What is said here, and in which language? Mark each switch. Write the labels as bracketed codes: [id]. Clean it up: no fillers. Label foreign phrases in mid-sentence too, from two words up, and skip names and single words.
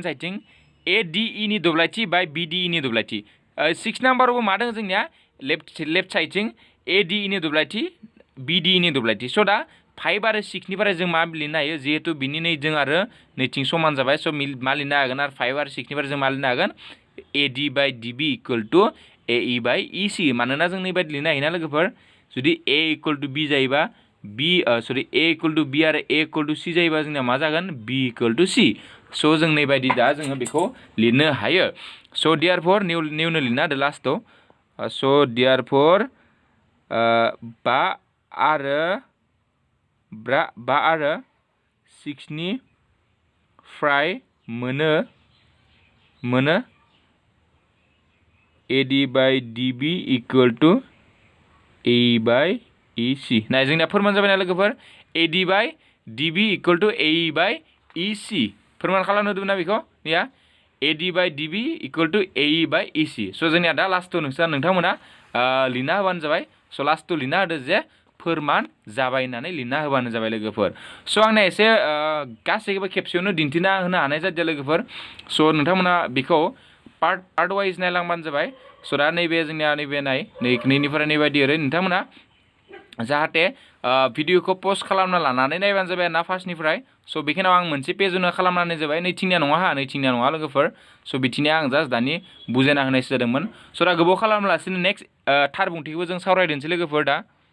[en] hand sideथिं [brx] ADE नि दब्लायथि बाय BDE नि दब्लायथि 6 नाम्बारावबो मा दङ जोंनिया [en] left sideथिं [brx] AD नि दब्लायथि BD नि दब्लायथि स' दा 5 आरो 6 निफ्राय जों मा लिरनो हायो जिहेतु बिनि नैजों आरो नैथिं समान जाबाय स' मा लिरनो हागोन आरो 5 आरो 6 निफ्राय जों मा लिरनो हागोन [en] AD by DB equal to AE by EC [brx] मानोना जों नैबायदि लिरनो हायोना लोगोफोर जुदि [en] A equal to B [brx] जायोबा [en] A equal to B [brx] आरो [en] A equal to C [brx] जायोबा जोंना मा जागोन [en] B equal to C [brx] स' जों नैबायदि दा जोङो बेखौ लिरनो हायो स' देयारफर निउनो लिरना होदो लास्टआव स' देयारफर 5 आरो 6 नि फ्राय मोनो [en] AD by DB equal to AE by EC [brx] नाय जोंनिया फोरमान जाबायना लोगोफोर [en] AD by DB equal to AE by EC [brx] फोरमान खालामनो होदोंमोन ना बेखौ या [en] AD by DB equal to AE by EC [brx] स' जोंनिया दा लास्टआव नोंथांमोना लिरना होबानो जाबाय स' लास्टआव लिरना होदो जे फोरमान जाबाय होननानै लिरना होबानो जाबाय लोगोफोर स' आंना एसे गासैखौबो खेबसेयावनो दिन्थिना होनो हानाय जादिया लोगोफोर स' नोंथांमोना बेखौ [en] part wise [brx] नायलांबानो जाबाय स' दा नैबे जोंनिया नैबे नैनिफ्राय नैबायदि ओरै नोंथांमोना जाहाथे भिडिअखौ पस्ट खालामना लानानै नायबानो जाबाय ना फार्स्टनिफ्राय स' बेखिनियाव आं मोनसे पेजआवनो खालामनानै जाबाय नैथिंनिया नङा लोगोफोर स' बिथिंनिया आं जास्ट दानि बुजायना होनायसो जादोंमोन स' दा गोबाव खालामालासिनो नेक्स्ट थार बुंथिखौबो जों सावरायदोंसै लोगोफोर दा